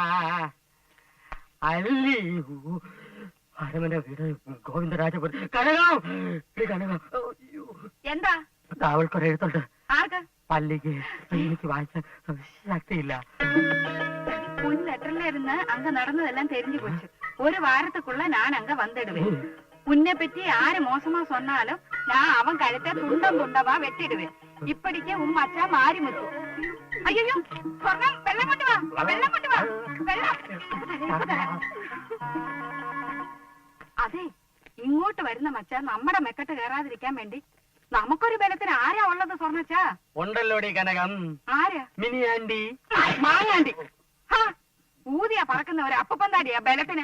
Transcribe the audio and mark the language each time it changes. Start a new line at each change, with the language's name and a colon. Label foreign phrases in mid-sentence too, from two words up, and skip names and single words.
Malayalam: അല്ലി അരമന വീട് ഗോവിന്ദരാജപുരം. കനകം എന്താ അവൾക്കൊരെഴുത്തുണ്ട്. ആർക്ക്? പള്ളിക്ക്. എനിക്ക് വായിച്ച ശക്തിയില്ല. ലെറ്ററിലിരുന്ന് അങ്ങ് നടന്നതെല്ലാം
Tamil: தெரிஞ்சு போச்சு. ஒரு வாரத்துக்குள்ள நான் அங்க வந்துடுவேன். உன்னை பத்தி யாரு மோசமா சொன்னாலும் நான் அவன் கழுத்தை துண்டம் துண்டமா வெட்டிடுவேன். இப்படிக்கே உன் மச்சா மாறி முத்து. ஐயோ சொர்ணம், வெள்ளம் கொண்டு வா, வெள்ளம் கொண்டு வா,
Malayalam: വെള്ളം. അതെ, ഇങ്ങോട്ട് വരുന്ന മച്ച നമ്മുടെ മെക്കെട്ട് കയറാതിരിക്കാൻ വേണ്ടി നമുക്കൊരു ബലത്തിന് ആരാ ഉള്ളത് സ്വർണ്ണച്ചാ? ഉണ്ടല്ലോടി കനകം. ആരാ? മിനിയാണ്ടി, മാങ്ങാണ്ടി. ഊതിയാ പറക്കുന്ന ഒരു അപ്പപ്പന്താടിയാ ബലത്തിന്.